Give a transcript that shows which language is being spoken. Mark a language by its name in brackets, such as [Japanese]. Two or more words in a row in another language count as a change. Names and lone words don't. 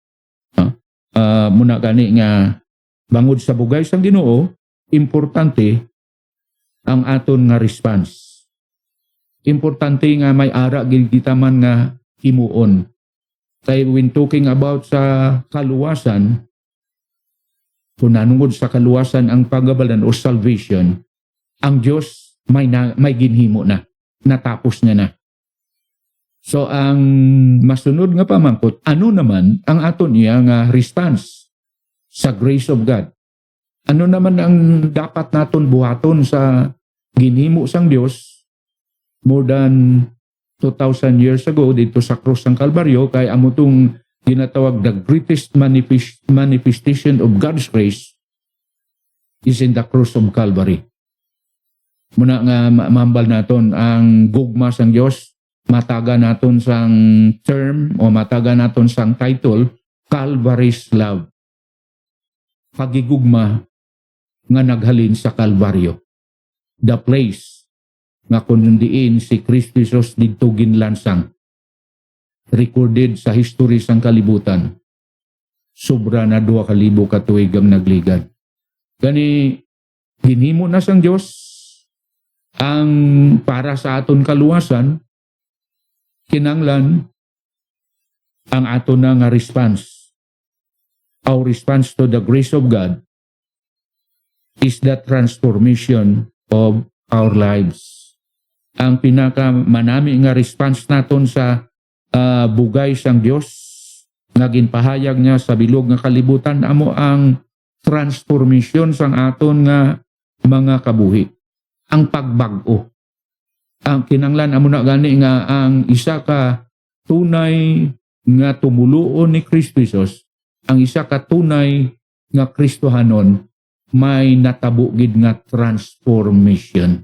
[Hiligaynon] Muna gani nga bangod sa bugay sang Ginoo, importante ang aton nga response. Importante nga may ara gid kita man nga himuon. Kay [English] when talking about [Hiligaynon] sa kaluwasan, kung nanungod sa kaluwasan ang pagabalan o salvation, ang Diyos may ginhimo na, natapos niya na. So ang masunod nga pamangkot, ano naman ang aton niya nga response sa [English] grace of God? [Hiligaynon] Ano naman ang dapat naton buhaton sa ginhimo sang Dios [English] more than 2,000 years ago [Hiligaynon] dito sa krus ng Kalbaryo, kay amo tong ginatawag [English] the greatest manifestation of God's grace is in the cross of Calvary. [Hiligaynon] Muna nga mahambal naton ang gugma sang Dios, mataga naton sang term o mataga naton sang title, Calvary's Love. Pagigugma nga naghalin sa Kalbaryo. [English] The place [Hiligaynon] nga kundiin si Kristo Jesus dito ginlansang. Recorded sa history sang kalibutan. Sobra na 2,000 ka tuig ang nagligad. Gani ginhimo na sang Dios ang para sa aton kaluwasan, kinanglan ang aton na nga response. [English] Our response to the grace of God is the transformation of our lives. [Hiligaynon] Ang pinaka manami nga response naton sa bugay sang Dios nga ginpahayag niya sa bilog nga kalibutan amo ang transformation sang aton nga mga kabuhi, ang pagbag-o. Ang kinanglan amo na gani nga ang isa ka tunay nga tumuluon ni Kristo Jesus, ang isa ka tunay nga Kristohanon, may natabo gid nga transformation.